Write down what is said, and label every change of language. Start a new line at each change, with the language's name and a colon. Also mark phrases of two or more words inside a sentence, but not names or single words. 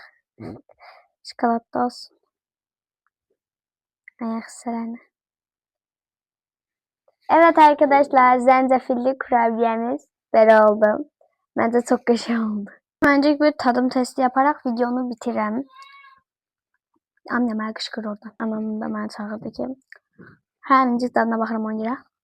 Azerbaijani: Şokoladda olsun. Ayak hissələrine.
Turkish: Evet arkadaşlar, zencefilli kurabiyemiz böyle oldu. Bence çok güzel oldu. Önce bir tadım testi yaparak
Azerbaijani: videonu bitirəm. Annem mənə qışqır orada. Anam da mənə çağırdı ki, həminci dadına baxıram ona görə.